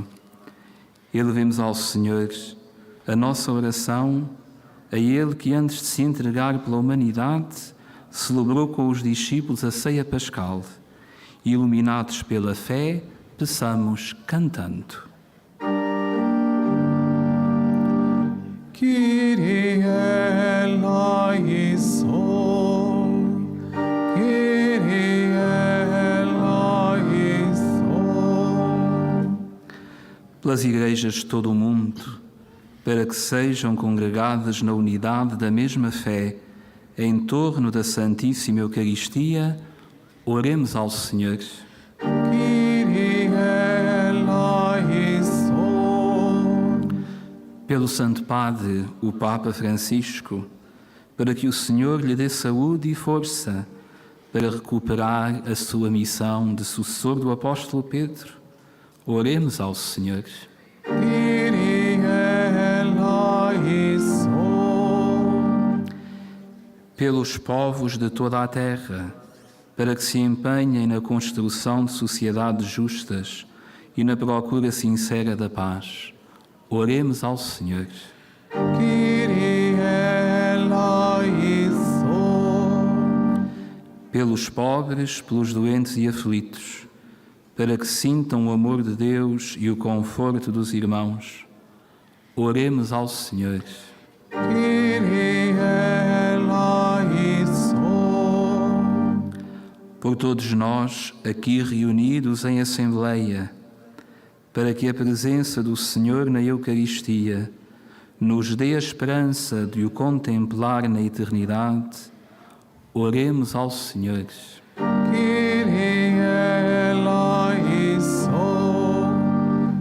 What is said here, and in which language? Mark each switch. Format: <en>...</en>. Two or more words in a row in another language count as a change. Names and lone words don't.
<pt>Elevemos ao Senhor a nossa oração, a Ele que antes de se entregar pela humanidade, celebrou com os discípulos a ceia pascal. E, iluminados pela fé, peçamos cantando.</pt> <el>Kyrie eleison, Kyrie eleison.</el> <pt>Pelas igrejas de todo o mundo, para que sejam congregadas na unidade da mesma fé, em torno da Santíssima Eucaristia, oremos ao Senhor.</pt> <el>Kyrie eleison.</el> <pt>Pelo Santo Padre, o Papa Francisco, para que o Senhor lhe dê saúde e força para recuperar a sua missão de sucessor do apóstolo Pedro, oremos ao Senhor.</pt> <el>Kyrie eleison.</el> <pt>Pelos povos de toda a terra, para que se empenhem na construção de sociedades justas e na procura sincera da paz, oremos ao Senhor.</pt> <el>Kyrie eleison.</el> <pt>Pelos pobres, pelos doentes e aflitos, para que sintam o amor de Deus e o conforto dos irmãos, oremos ao Senhor.</pt> <el>Kyrie eleison.</el> <pt>Por todos nós, aqui reunidos em Assembleia, para que a presença do Senhor na Eucaristia nos dê a esperança de o contemplar na eternidade, oremos ao Senhor.</pt> <el>Kyrie eleison.</el>